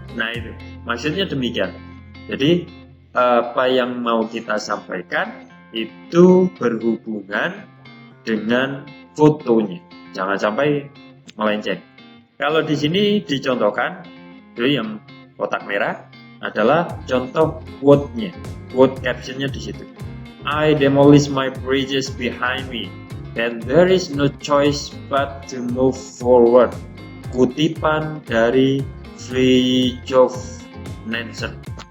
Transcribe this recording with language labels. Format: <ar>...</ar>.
<id>Nah itu, maksudnya demikian. Jadi apa yang mau kita sampaikan itu berhubungan dengan fotonya, jangan sampai melenceng. Kalau di sini dicontohkan, itu yang kotak merah adalah contoh quote-nya, quote captionnya di situ.</id> <en>I demolish my bridges behind me, and there is no choice but to move forward.</en> <id>Kutipan dari Fridtjof Nansen.</id>